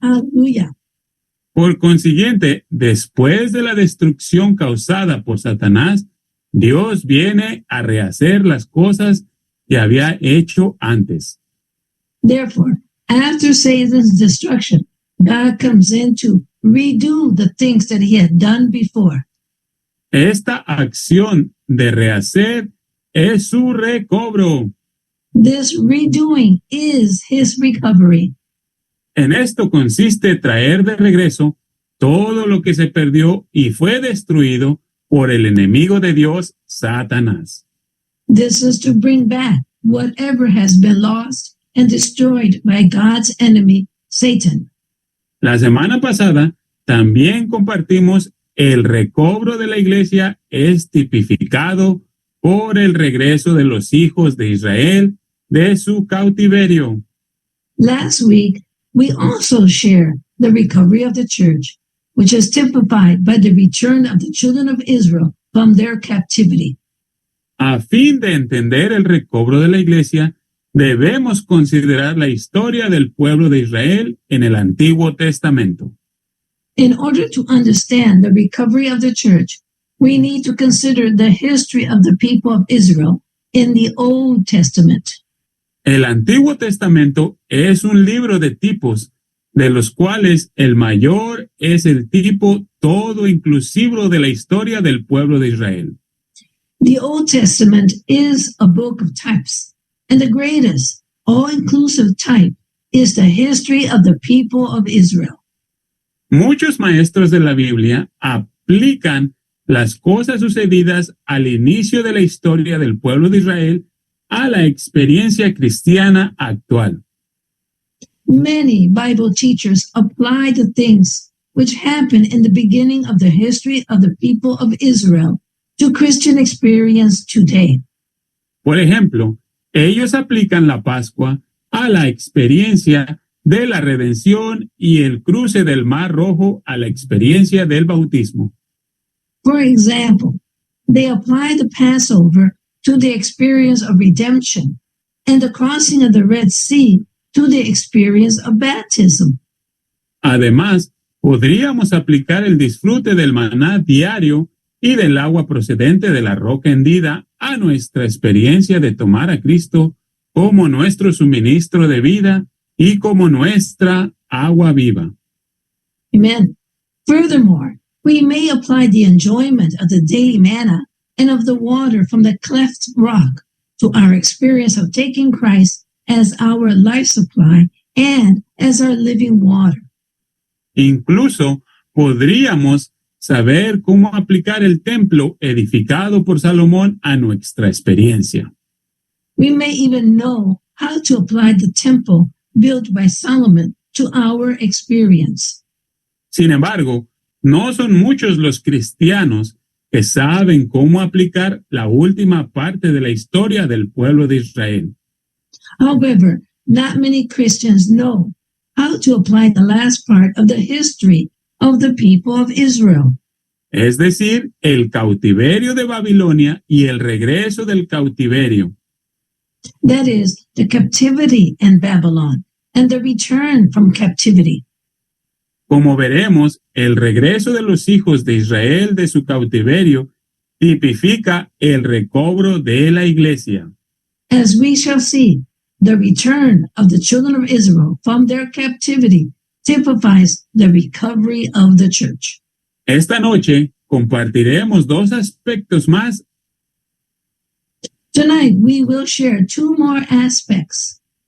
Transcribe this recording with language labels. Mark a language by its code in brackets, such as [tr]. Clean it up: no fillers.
[en] Hallelujah. [es] Por consiguiente, después de la destrucción causada por Satanás, Dios viene a rehacer las cosas que había hecho antes. [en] Therefore, after Satan's destruction, God comes in to redo the things that he had done before. [es] Esta acción de rehacer es su recobro. [en] This redoing is his recovery. [es] En esto consiste traer de regreso todo lo que se perdió y fue destruido por el enemigo de Dios, Satanás. [en] This is to bring back whatever has been lost and destroyed by God's enemy, Satan. [es] La semana pasada también compartimos el recobro de la iglesia es tipificado por el regreso de los hijos de Israel de su cautiverio. [en] Last week, we also shared the recovery of the church, which is typified by the return of the children of Israel from their captivity. [es] A fin de entender el recobro de la iglesia, debemos considerar la historia del pueblo de Israel en el Antiguo Testamento. [en] In order to understand the recovery of the church, we need to consider the history of the people of Israel in the Old Testament. [es] El Antiguo Testamento es un libro de tipos, de los cuales el mayor es el tipo todo inclusivo de la historia del pueblo de Israel. [en] The Old Testament is a book of types, and the greatest, all-inclusive type is the history of the people of Israel. [es] Muchos maestros de la Biblia aplican las cosas sucedidas al inicio de la historia del pueblo de Israel a la experiencia cristiana actual. [en] Many Bible teachers apply the things which happened in the beginning of the history of the people of Israel to Christian experience today. [es] Por ejemplo, ellos aplican la Pascua a la experiencia de la redención y el cruce del Mar Rojo a la experiencia del bautismo. [en] For example, they apply the Passover to the experience of redemption and the crossing of the Red Sea to the experience of baptism. [es] Además, podríamos aplicar el disfrute del maná diario y del agua procedente de la roca hendida a nuestra experiencia de tomar a Cristo como nuestro suministro de vida y como nuestra agua viva. [en] Amen. Furthermore, we may apply the enjoyment of the daily manna and of the water from the cleft rock to our experience of taking Christ as our life supply and as our living water. [es] Incluso podríamos saber cómo aplicar el templo edificado por Salomón a nuestra experiencia. [en] We may even know how to apply the temple built by Solomon to our experience. [es] Sin embargo, no son muchos los cristianos que saben cómo aplicar la última parte de la historia del pueblo de Israel. [en] However, not many Christians know how to apply the last part of the history of the people of Israel. [es] Es decir, el cautiverio de Babilonia y el regreso del cautiverio. [en] That is, the captivity in Babylon and the return from captivity. [es] Como veremos, el regreso de los hijos de Israel de su cautiverio tipifica el recobro de la iglesia. [en] As we shall see, the return of the children of Israel from their captivity typifies the recovery of the church. [es] Esta noche compartiremos dos aspectos más. [en] Tonight, we will share two more aspects.